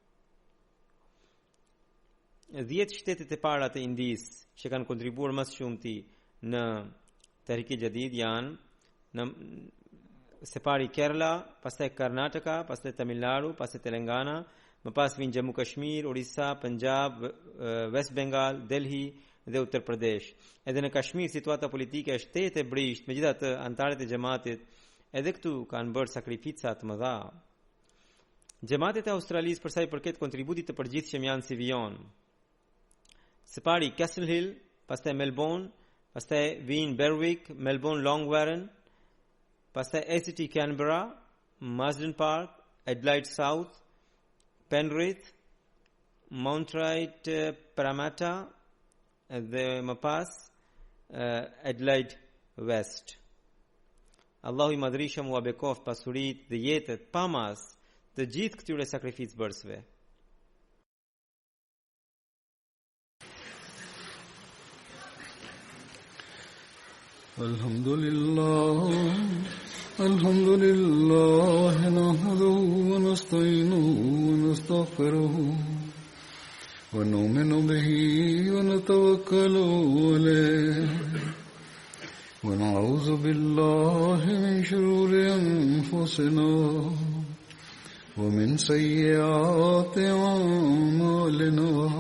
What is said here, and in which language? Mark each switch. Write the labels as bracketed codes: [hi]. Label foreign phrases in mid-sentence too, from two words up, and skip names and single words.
[sq] 10 shtetet e para të Indis që kanë kontribuar më shumëti në Tehrik e Jadid janë së pari Kerala, pastaj Karnataka, pastaj Tamil Nadu, pastaj Telangana, më pas vijnë Jammu Kashmir, Orissa, Punjab, West Bengal, Delhi dhe Uttar Pradesh. Edhe në Kashmir situata politike është tetë e brisht, megjithatë anëtarët e xhamatit edhe këtu kanë bërë sakrifica të mëdha. Xhamatet e Australisë për sa i përket kontributit të përgjithshëm janë si vijon: së pari Castle Hill, pastaj Melbourne, pastaj vijnë Berwick, Melbourne Long Warren, pastaj ACT Canberra, Marsden Park, Adelaide South, Penrith, Mountwright, Parramatta dhe më pas Adelaide West. Allahu i madhrishëm u bekoft pasurit dhe jetët pa mas të gjithë këtyre sakrificë bërësve. [ar] الحمد لله نحمده ونستعينه و نستغفره ونؤمن به ونتوكل عليه ونعوذ بالله من شرور أنفسنا ومن سيئات أعمالنا.